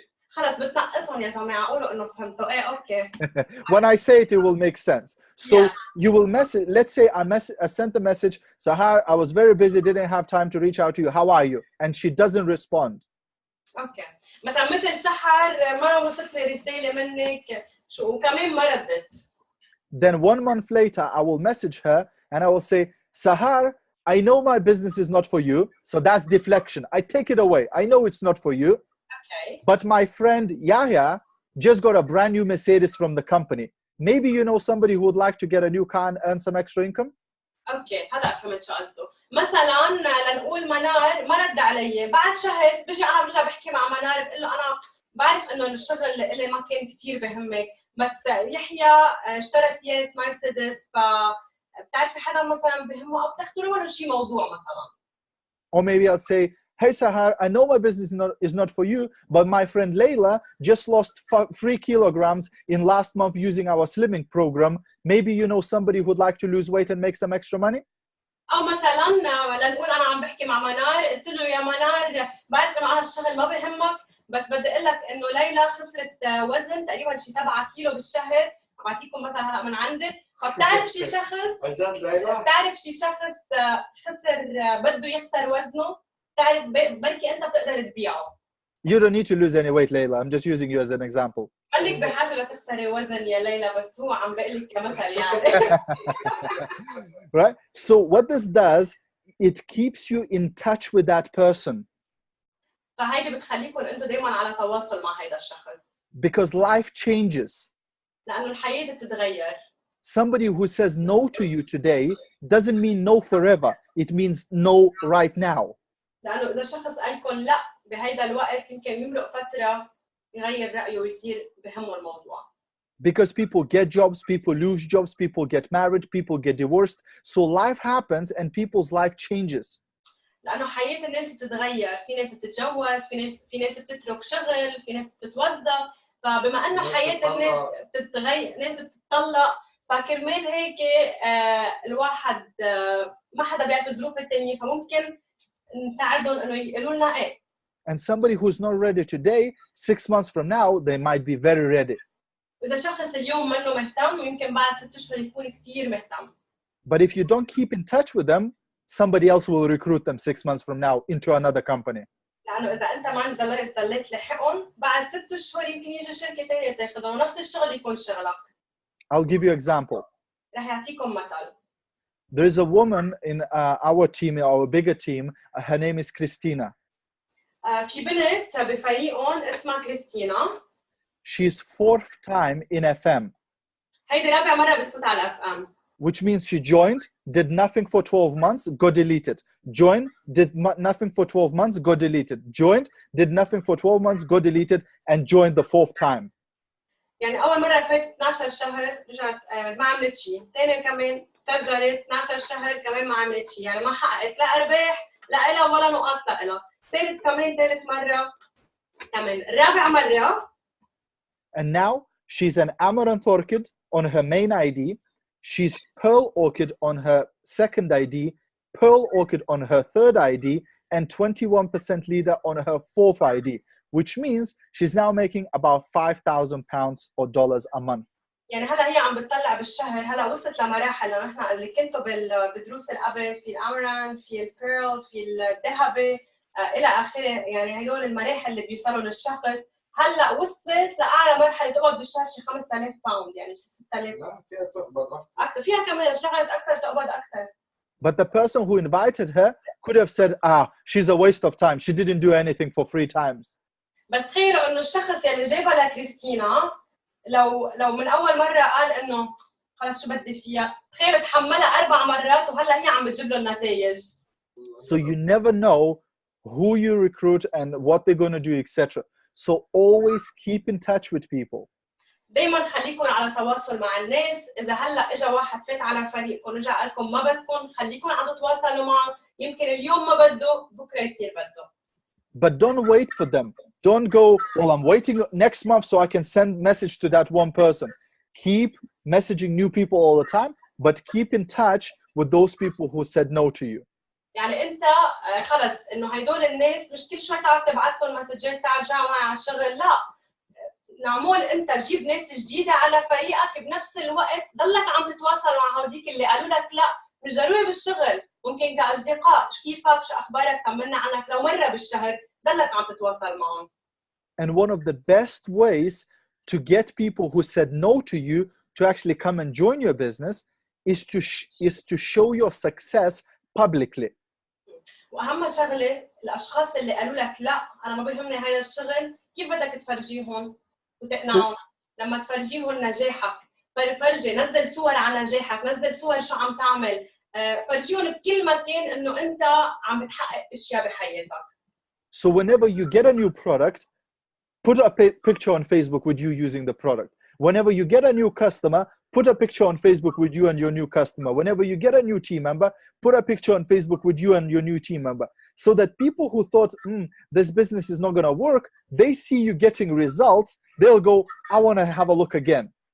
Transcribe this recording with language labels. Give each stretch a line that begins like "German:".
Arabic: خلص بتنقصهم يا جماعة، قولوا إنه فهمتوا. إيه أوكي.
English: When I say it, it will make sense. So you will message. Let's say I sent the message, Sahar, I was very busy, didn't have time to reach out to you. How are you? And she doesn't respond.
Arabic: أوكي. مثلا مثل سحر ما وصلتني رسالة منك شو وكمان ما ردت.
English: Then 1 month later, I will message her and I will say, Sahar, I know my business is not for you, so that's deflection. I take it away. I know it's not for you. Okay. But my friend Yahya just got a brand new Mercedes from the company. Maybe you know somebody who would like to get a new car and earn some extra income?
Arabic: اوكي، هلا فهمت شو قصده. مثلا لنقول منار ما رد علي، بعد شهر بيجي انا برجع بحكي مع منار بقول له انا بعرف انه الشغل اللي ما كان كثير بهمك، بس يحيى اشترى سيارة مرسيدس، فبتعرفي حدا مثلا بهمه او بتختاروا له شيء موضوع مثلا.
English: Or maybe I'll say, hey Sahar, I know my business is not for you, but my friend Layla just lost 3 kilograms in last month using our slimming program. Maybe you know somebody who would like to lose weight and make some extra money?
Arabic: أو مثلاً لنقول أنا عم بحكي مع منار، قلت له يا منار بعرف إنه أنا الشغل ما بهمك، بس بدي أقول لك إنه ليلى خسرت وزن تقريباً شي 7 كيلو بالشهر، بعطيكم مثلاً هلا من عندي، بتعرف شي شخص عن جد ليلى؟ بتعرف شي شخص خسر بده يخسر وزنه، بتعرف بركي انت بتقدر تبيعه.
English: You don't need to lose any weight, Layla. I'm just using you as an example.
Arabic: خليك بحاجه لتخسري وزن يا ليلى، بس هو عم بقول لك كمثل يعني.
English: Right? So what this does, it keeps you in touch with that person.
Arabic: فهيدي بتخليكم انتم دائما على تواصل مع هيدا الشخص.
English: Because life changes.
Arabic: لانه الحياه بتتغير.
English: Somebody who says no to you today doesn't mean no forever. It means no right now.
Arabic: لانه اذا شخص قال لكم لا بهيدا الوقت يمكن يمرق فتره يغير رايه ويصير بهمه الموضوع.
English: Because people get jobs, people lose jobs, people get married, people get divorced. So life happens and people's life changes.
Arabic: لانه حياه الناس بتتغير، في ناس بتتجوز، في ناس بتترك شغل، في ناس بتتوظف، فبما انه حياه الناس بتتغير، ناس بتطلق، فكرمال هيك الواحد ما حدا بيعرف ظروف الثانيه، فممكن نساعدهم انه يقولوا لنا ايه.
English: And somebody who's not ready today, 6 months from now, they might be very ready.
Arabic: إذا شخص اليوم منه مهتم يمكن بعد 6 أشهر يكون كتير مهتم.
English: But if you don't keep in touch with them, somebody else will recruit them 6 months from now into another company.
Arabic: لأنه إذا أنت ما ضليت لحقهم بعد 6 أشهر يمكن يجي شركة ثانية تاخذهم ونفس الشغل يكون شغلك.
English: I'll give you an example.
Arabic: رح يعطيكم مثل.
English: There is a woman in our team, our bigger team. Her name is Christina.
Arabic: في بنت بفريقهم اسمها كريستينا.
English: She's 4th time in FM.
Arabic: هيدي رابع مرة بتفوت على FM.
English: Which means she joined, did nothing for 12 months, got deleted. Joined, did nothing for 12 months, got deleted. Joined, did nothing for 12 months, got deleted, and joined the 4th time.
Arabic: يعني أول مرة فاتت 12 شهر رجعت ما عملت شيء، ثاني كمان سجلت 12 شهر كمان ما عملت شيء، يعني ما حققت لا أرباح لا إلها ولا نقاط لا إلها. ثالث مرة كمان رابع مرة.
English: And now she's an amaranth orchid on her main ID. She's pearl orchid on her second ID, pearl orchid on her third ID, and 21% leader on her fourth ID, which means she's now making about £5,000 or dollars a month.
Arabic: يعني هلا هي عم بتطلع بالشهر، هلا وصلت لمراحل لما نحن اللي كنتوا بدروس القبل في الامران، في البيرل، في الذهبي الى اخره، يعني هدول المراحل اللي بيوصلوا للشخص. هلا وصلت لاعلى مرحله تقبض بالشهر شي 5000 باوند، يعني شي 6000. لا فيها تقبض اكثر، فيها كمان اشتغلت اكثر تقبض اكثر.
English: But the person who invited her could have said, she's a waste of time. She didn't do anything for 3 times.
Arabic: بس تخيلوا انه الشخص اللي جايبها لكريستينا لو من اول مره قال انه خلص شو بدي فيها، تخيلوا تحملها 4 مرات وهلا هي عم بتجيب له النتائج.
English: So you never know who you recruit and what they're going to do, etc. So always keep in touch with people.
Arabic: دايما خليكم على تواصل مع الناس. اذا هلا اجى واحد فات على فريقكم رجع قال لكم ما بدكم، خليكم عم تتواصلوا معه، يمكن اليوم ما بده بكره يصير بده.
English: But don't wait for them. Don't go, well, I'm waiting next month so I can send message to that one person. Keep messaging new people all the time, but keep in touch with those people who said no to you.
Arabic: يعني انت خلص انه هدول الناس مش كل شوي تقعد تبعت لهم مسجات تعال جاوا معي على الشغل، لا، نعمول انت جيب ناس جديده على فريقك بنفس الوقت، ضلك عم تتواصل مع هذيك اللي قالوا لك لا مش ضروري بالشغل، ممكن كاصدقاء، كيفك، شو اخبارك، طمنا عنك لو مره بالشهر، ضلك عم تتواصل معهم.
English: And one of the best ways to get people who said no to you to actually come and join your business is to show your success publicly.
Arabic: واهم شغله الاشخاص اللي قالوا لك لا انا ما بيهمني هذا الشغل، كيف بدك تفرجيهم وتقنعهم؟ لما تفرجيهم نجاحك، فرجي، نزل صور عن نجاحك، نزل صور شو عم تعمل، فرجيهم بكل مكان انه انت عم بتحقق اشياء بحياتك.
English: So whenever you get a new product, put a picture on Facebook with you using the product. Whenever you get a new customer, put a picture on Facebook with you and your new customer. Whenever you get a new team member, put a picture on Facebook with you and your new team member. So that people who thought, this business is not going to work, they see you getting results, they'll go, I want to have a look again.